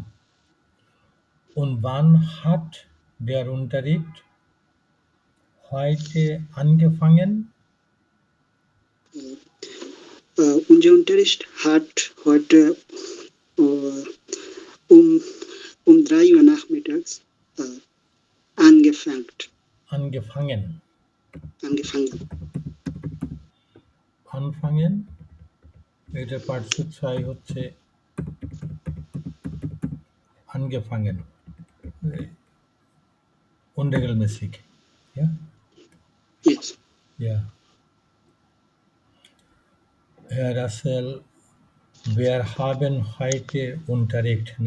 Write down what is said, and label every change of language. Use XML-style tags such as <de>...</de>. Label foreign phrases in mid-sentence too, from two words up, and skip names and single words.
<de>Und wann hat der Unterricht heute angefangen? Unser Unterricht hat heute um 3 Uhr nachmittags angefangen. Angefangen.</de> <bn>এটা পার্শ্বচ্ছায় হচ্ছে angefangen.</bn> <de>Unregelmäßig. Ja?</de> <en>Yes.</en> <de>Ja. Herr Russell, wir haben heute Unterricht, ne?</de>